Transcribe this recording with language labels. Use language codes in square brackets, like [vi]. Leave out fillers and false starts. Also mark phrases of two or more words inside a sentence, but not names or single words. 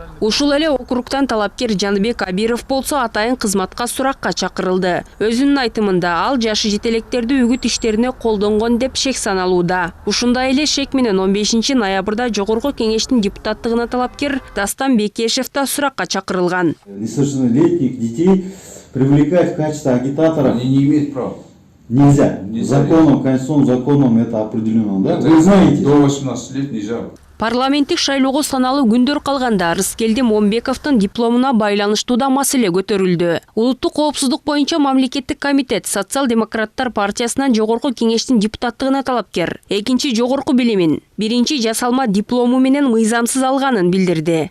[ky] Ушул эле округтан талапкер Жаныбек Абиров болсо атайын кызматка суракка чакырылды. Өзүнүн айтымында ал жашы жетелектерди үгүт иштерине колдонгон деп шек саналууда. Ушундай эле шек менен 15 ноябрда Жогорку кеңештин депутаттыгына талапкер Дастан Бекешев та суракка чакырылган. [ru] Несовершеннолетних детей привлекать в качестве агитаторов. Они не имеют права. Нельзя. Законом, конституционным законом это определено. Да? Вы знаете. До 18 лет нельзя. [ky] Парламенттик шайлоого саналуу күндөр калганда Рыскелди Момбековдун дипломуна байланыштуу да маселе көтөрүлдү. Улуттук коопсуздук боюнча мамлекеттик комитет Социал-демократтар партиясынан Жогорку кеңештин депутаттыгына талапкер экинчи жогорку билимин, биринчи жасалма диплому менен мыйзамсыз алганын билдирди.